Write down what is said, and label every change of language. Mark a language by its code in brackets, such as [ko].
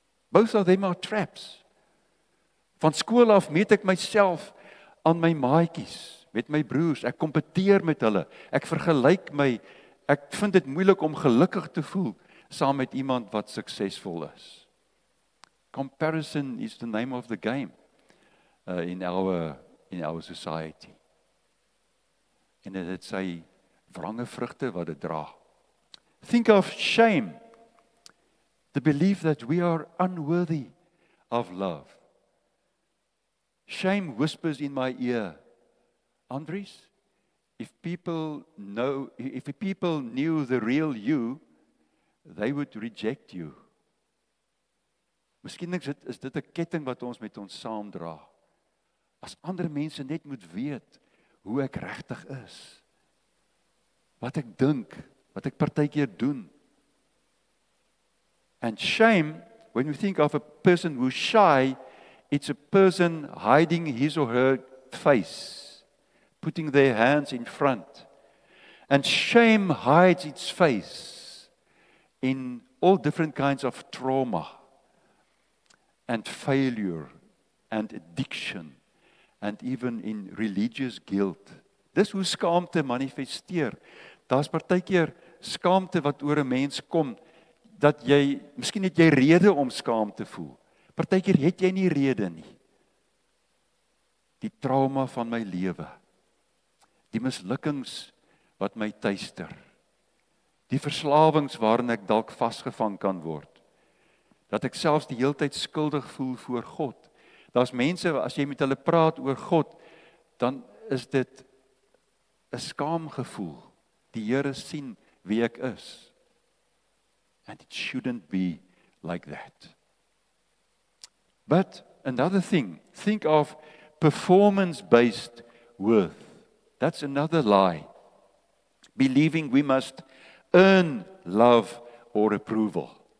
[en] Both of them are traps. [af] Van skool af meet ek myself aan my maatjies, met my broers, ek kompeteer met hulle, ek vergelyk my, ek vind dit moeilik om gelukkig te voel saam met iemand wat suksesvol is. [en] Comparison is the name of the game in our society. [af] En dit sy wrange vrugte wat dit dra. [en] Think of shame, the belief that we are unworthy of love. Shame whispers in my ear, Andries, if people knew the real you, they would reject you. [af] Miskien is dit 'n ketting wat ons met ons saamdra. As ander mense net moet weet hoe ek regtig is, wat ek dink, wat ek partykeer doen. [en] And shame, when we think of a person who's shy, it's a person hiding his or her face putting their hands in front. And shame hides its face in all different kinds of trauma and failure and addiction and even in religious guilt. [af] Dis hoe skaamte manifesteer. Daar's partykeer skaamte wat oor 'n mens kom dat miskien het jy rede om skaam te voel. Partykeer het jy nie rede nie. Die trauma van my lewe, die mislukkings wat my tuister, die verslawings waarin ek dalk vasgevang kan word, dat ek selfs die heeltyd skuldig voel voor God. Daar's mense, as jy met hulle praat oor God, dan is dit 'n skaamgevoel. Die Here sien wie ek is. [en] And it shouldn't be like that. But another thing, think of performance-based worth. That's another lie. Believing we must earn love or approval.